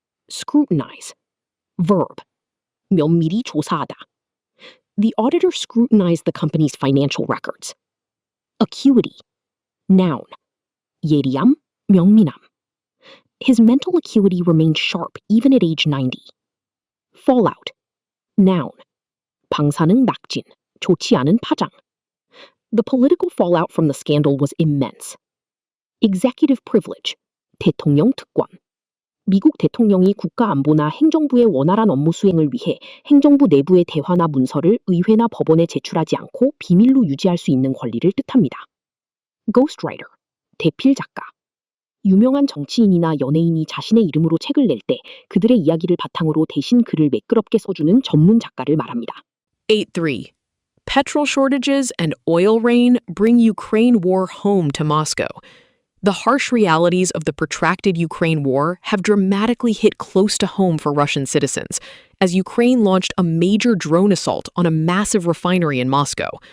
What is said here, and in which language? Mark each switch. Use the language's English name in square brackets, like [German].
[English] Scrutinize. Verb. [Korean] 면밀히 조사하다. [English] The auditor scrutinized the company's financial records. Acuity. Noun. [Korean] 예리함, 명민함. [English] His mental acuity remained sharp even at age 90. Fallout. Noun. [Korean] 방사능 낙진, 좋지 않은 파장. [English] The political fallout from the scandal was immense. Executive privilege. [Korean] 대통령 특권. 미국 대통령이 국가 안보나 행정부의 원활한 업무 수행을 위해 행정부 내부의 대화나 문서를 의회나 법원에 제출하지 않고 비밀로 유지할 수 있는 권리를 뜻합니다. Ghostwriter. 대필 작가. 유명한 정치인이나 연예인이 자신의 이름으로 책을 낼 때 그들의 이야기를 바탕으로 대신 글을 매끄럽게 써주는 전문 작가를 말합니다. [English] 8-3. Petrol shortages and oil rain bring Ukraine war home to Moscow. The harsh realities of the protracted Ukraine war have dramatically hit close to home for Russian citizens, as Ukraine launched a major drone assault on a massive refinery in Moscow.